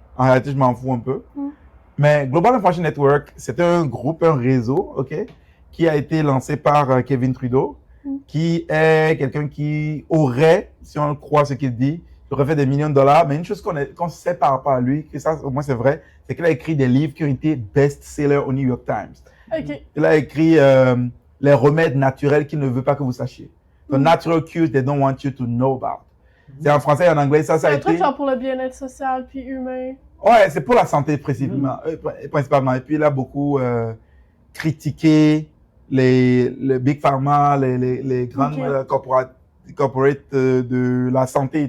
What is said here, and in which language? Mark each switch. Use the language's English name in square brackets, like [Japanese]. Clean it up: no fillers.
[French] En réalité, je m'en fous un peu. Mais Global Information Network, c'est un groupe, un réseau, OK, qui a été lancé par Kevin Trudeau, qui est quelqu'un qui aurait, si on croit ce qu'il dit, aurait fait des millions de dollars. Mais une chose qu'on sait par rapport à lui, que ça, au moins c'est vrai, c'est qu'il a écrit des livres qui ont été best-sellers au New York Times. OK. Il a écrit les remèdes naturels qu'il ne veut pas que vous sachiez. [English] The natural cures they don't want you to know about. [French] C'est en français et en anglais, ça C'est a un été... truc genre pour le bien-être social puis humain. Ouais, c'est pour la santé principalement. Et puis, il a beaucoup critiqué les Big Pharma, les grandes corporates de la santé et